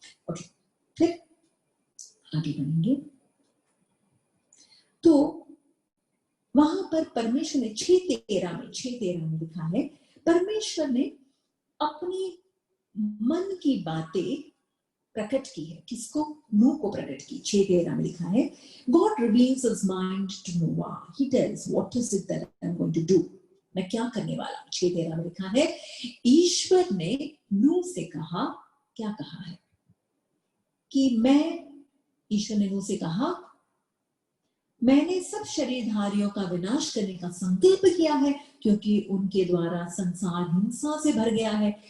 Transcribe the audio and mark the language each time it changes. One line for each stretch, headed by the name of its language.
Hindi: Okay, फिर आगे बढ़ेंगे। तो वहां पर परमेश्वर ने 6:13 में लिखा है, परमेश्वर ने अपनी मन की बातें प्रकट की है। किसको? नूह को प्रकट की।
English: 6:13
Hindi: में लिखा है,
English: God reveals his mind to Noah. He tells what is it that I'm going to do.
Hindi: मैं क्या करने वाला हूं। 6:13 में लिखा है, ईश्वर ने नूह से कहा, क्या कहा है कि ईश्वर ने नूह से कहा, मैंने सब शरीरधारियों का विनाश करने का संकल्प किया है, क्योंकि उनके द्वारा संसार हिंसा से भर गया है।